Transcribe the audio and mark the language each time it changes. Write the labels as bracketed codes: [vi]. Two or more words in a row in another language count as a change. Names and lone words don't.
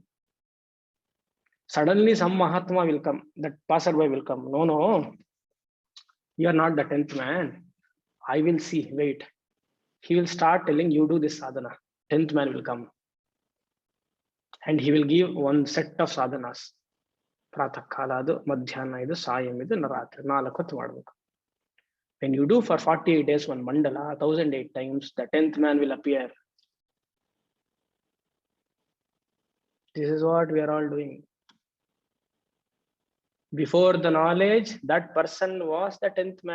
[en] Suddenly some Mahatma will come, that passerby will come. No, no, you are not the 10th man. I will see, wait. He will start telling you do this sadhana. 10th man will come. And he will give one set of sadhanas. [kn] ಪ್ರಾತಃ ಕಾಲ ಅದು, ಮಧ್ಯಾಹ್ನ ಇದು, ಸಾಯಂ ಇದು, ನರಾತ್ರಿ. 4 ಹೊತ್ತು ಮಾಡಬೇಕು. [en] When you do for 48 days one mandala, 1008 times, the 10th man will appear. This is what we are all doing. Before the knowledge, that person was the 10th man.